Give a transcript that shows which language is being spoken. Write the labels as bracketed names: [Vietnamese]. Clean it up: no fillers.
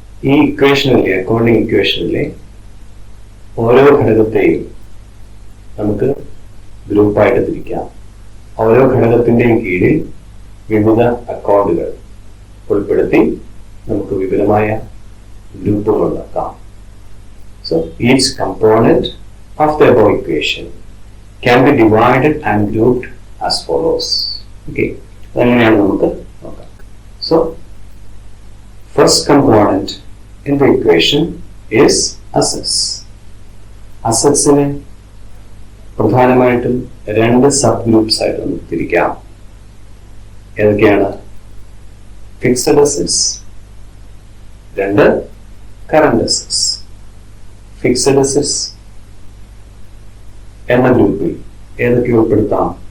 [Malayalam] ഈ ഇക്വേഷനിലെ, അക്കൗണ്ടിങ് ഇക്വേഷനിലെ ഓരോ ഘടകത്തെയും നമുക്ക് ഗ്രൂപ്പായിട്ട് തിരിക്കാം. ഓരോ ഘടകത്തിന്റെയും കീഴിൽ വിവിധ അക്കൗണ്ടുകൾ ഉൾപ്പെടുത്തി നമുക്ക് വിപുലമായ ഗ്രൂപ്പുകൾ ഉണ്ടാക്കാം. [English] So each component of the above equation can be divided and grouped as follows. [Malayalam] Okay, അങ്ങനെയാണ് നമുക്ക് നോക്കാം. [English] So first component in the equation is assets. [Malayalam] അസറ്റ്സിനെ പ്രധാനമായിട്ടും 2 സബ് ഗ്രൂപ്പ്സ് ആയിട്ട് നമുക്ക് തിരിക്കാം. ഏതൊക്കെയാണ്? Fixed assets, 2 current assets. Fixed assets എന്ന ഗ്രൂപ്പിൽ ഏതൊക്കെ ഉൾപ്പെടുത്താം?